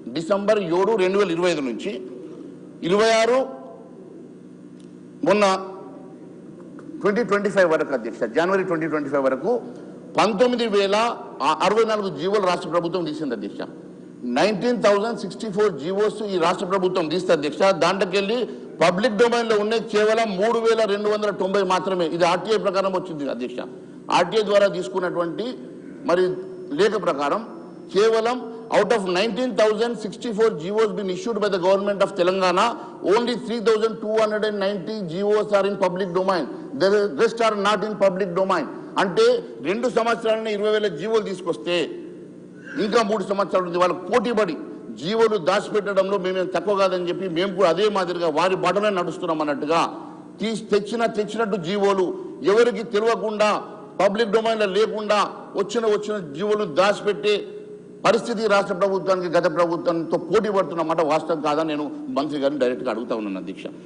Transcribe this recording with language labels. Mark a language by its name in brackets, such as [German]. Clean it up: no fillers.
[Telugu] December 7, 2025 నుంచి 26 మొన్న 2025 వరకు అధ్యక్ష, జనవరి 2025 వరకు 19,064 జీవోలు రాష్ట్ర ప్రభుత్వం తీసింది అధ్యక్ష. 19,064 జీవోస్ ఈ రాష్ట్ర ప్రభుత్వం తీస్తే అధ్యక్ష. దాంట్లోకెళ్ళి పబ్లిక్ డొమైన్ లో ఉన్నాయి కేవలం 3,290 మాత్రమే. ఇది ఆర్టీఐ ప్రకారం వచ్చింది అధ్యక్ష. ఆర్టీఐ ద్వారా తీసుకున్నటువంటి మరి లేఖ ప్రకారం కేవలం [English] out of 19,064 GOs been issued by the government of Telangana, only 3,290 GOs are in public domain. The rest are not in public domain. [Telugu] అంటే 2 సంవత్సరాలని 20,000 జీవోలు తీసుకొస్తే ఇంకా 3 సంవత్సరాలు ఉంది. వాళ్ళకు పోటీపడి జీవోలు దాచిపెట్టడంలో మేమేం తక్కువ కాదని చెప్పి మేము కూడా అదే మాదిరిగా వారి బాటలో నడుస్తున్నాం అన్నట్టుగా తెచ్చినట్టు జీవోలు ఎవరికి తెలియకుండా పబ్లిక్ డొమైన్లో లేకుండా వచ్చిన జీవోలు దాచిపెట్టే పరిస్థితి రాష్ట్ర ప్రభుత్వానికి గత ప్రభుత్వంతో పోటీ పడుతున్నమాట వాస్తవం కాదని నేను మంత్రి గారిని డైరెక్ట్గా అడుగుతా ఉన్నాను అధ్యక్ష.